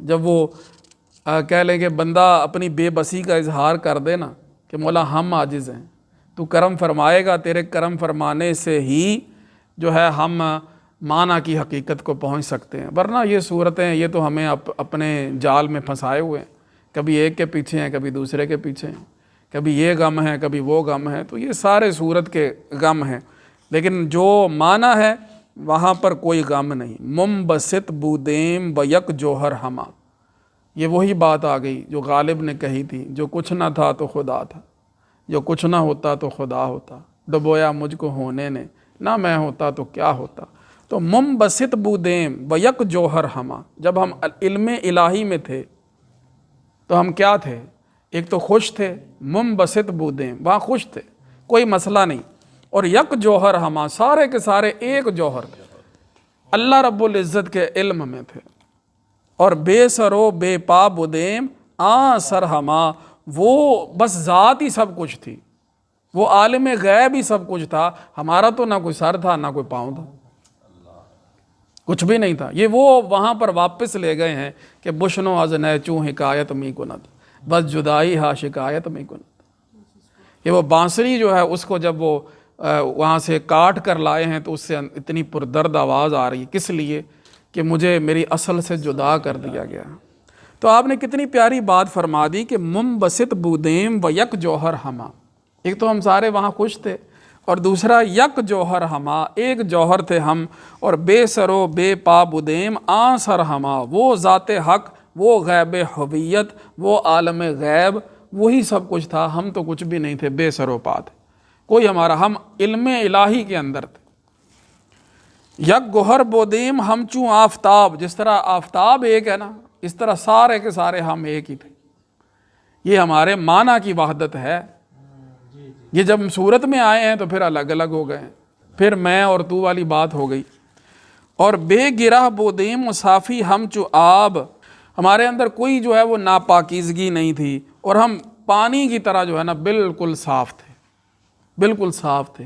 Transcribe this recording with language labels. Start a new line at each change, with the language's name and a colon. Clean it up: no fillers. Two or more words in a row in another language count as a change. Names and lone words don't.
Urdu: جب وہ کہہ لیں کہ بندہ اپنی بے بسی کا اظہار کر دے نا کہ مولا ہم عاجز ہیں، تو کرم فرمائے گا، تیرے کرم فرمانے سے ہی جو ہے ہم معنی کی حقیقت کو پہنچ سکتے ہیں. ورنہ یہ صورتیں، یہ تو ہمیں اپنے جال میں پھنسائے ہوئے ہیں، کبھی ایک کے پیچھے ہیں، کبھی دوسرے کے پیچھے ہیں، کبھی یہ غم ہے، کبھی وہ غم ہے. تو یہ سارے صورت کے غم ہیں، لیکن جو معنی ہے وہاں پر کوئی غم نہیں.
Persian: منبسط بودیم بیک جوہر ہما،
Urdu: یہ وہی بات آ گئی جو غالب نے کہی تھی، جو کچھ نہ تھا تو خدا تھا، جو کچھ نہ ہوتا تو خدا ہوتا، ڈبویا مجھ کو ہونے نے، نہ میں ہوتا تو کیا ہوتا. تو
Persian: منبسط بودیم بیک جوہر ہما،
Urdu: جب ہم علم الہی میں تھے تو ہم کیا تھے؟ ایک تو خوش تھے،
Persian: منبسط بودیم،
Urdu: وہاں خوش تھے، کوئی مسئلہ نہیں. اور
Persian: یک جوہر ہما،
Urdu: سارے کے سارے ایک جوہر اللہ رب العزت کے علم میں تھے. اور
Persian: بے سرو بے پا بودیم آ سر ہما،
Urdu: وہ بس ذات ہی سب کچھ تھی، وہ عالم غیب ہی سب کچھ تھا. ہمارا تو نہ کوئی سر تھا نہ کوئی پاؤں تھا، کچھ بھی نہیں تھا. یہ وہ وہاں پر واپس لے گئے ہیں کہ
Persian: بشنو از نیچوں حکایت می کند، بس جدائی ہا شکایت می کند.
Urdu: یہ وہ بانسری جو ہے اس کو جب وہ وہاں سے کاٹ کر لائے ہیں تو اس سے اتنی پردرد آواز آ رہی ہے، کس لیے؟ کہ مجھے میری اصل سے جدا کر دیا گیا. تو آپ نے کتنی پیاری بات فرما دی کہ
Persian: منبسط بودیم و یک جوہر ہما.
Urdu: ایک تو ہم سارے وہاں خوش تھے، اور دوسرا
Persian: یک جوہر ہما،
Urdu: ایک جوہر تھے ہم. اور
Persian: بے سرو بے پا بودیم آ سر ہما،
Urdu: وہ ذات حق، وہ غیب حویت، وہ عالم غیب، وہی سب کچھ تھا. ہم تو کچھ بھی نہیں تھے، بے سر و پا تھے، کوئی ہمارا، ہم علم الہی کے اندر تھے.
Persian: یک گوہر بودیم ہم چوں آفتاب،
Urdu: جس طرح آفتاب ایک ہے نا، اس طرح سارے کے سارے ہم ایک ہی تھے. یہ ہمارے معنی کی وحدت ہے. یہ جب ہم صورت میں آئے ہیں تو پھر الگ الگ ہو گئے ہیں، پھر میں اور تو والی بات ہو گئی. اور
Persian: بے گرہ بودیم صافی ہم چو آب،
Urdu: ہمارے اندر کوئی جو ہے وہ ناپاکیزگی نہیں تھی، اور ہم پانی کی طرح جو ہے نا بالکل صاف تھے، بالکل صاف تھے.